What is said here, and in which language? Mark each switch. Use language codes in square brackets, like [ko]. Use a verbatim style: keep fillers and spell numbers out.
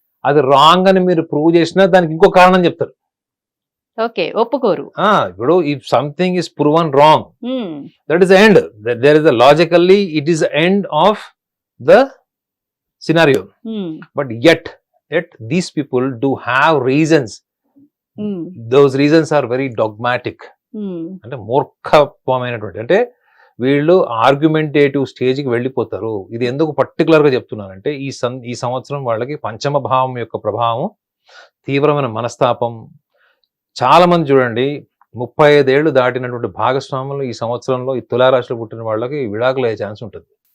[te] అది రాంగ్ అని మీరు ప్రూవ్ చేసినా దానికి ఇంకో కారణం చెప్తారు. ఓకే ఒప్పుకోరు. [en] ఆ, ఇప్పుడు if something is proven wrong, that is end. There is a logically it is end of the scenario. But yet yet these people do have reasons. Those reasons are very dogmatic. [te] అంటే మూర్ఖమైనటువంటి, అంటే వీళ్ళు argumentative స్టేజ్కి వెళ్ళిపోతారు. ఇది ఎందుకు పర్టికులర్గా చెప్తున్నానంటే ఈ సం ఈ సంవత్సరం వాళ్ళకి పంచమ భావం యొక్క ప్రభావం, తీవ్రమైన మనస్తాపం. చాలామంది చూడండి, ముప్పై ఐదేళ్లు దాటినటువంటి భాగస్వాములు ఈ సంవత్సరంలో ఈ తులారాశిలో పుట్టిన వాళ్ళకి విడాకులు అయ్యే ఛాన్స్ ఉంటుంది.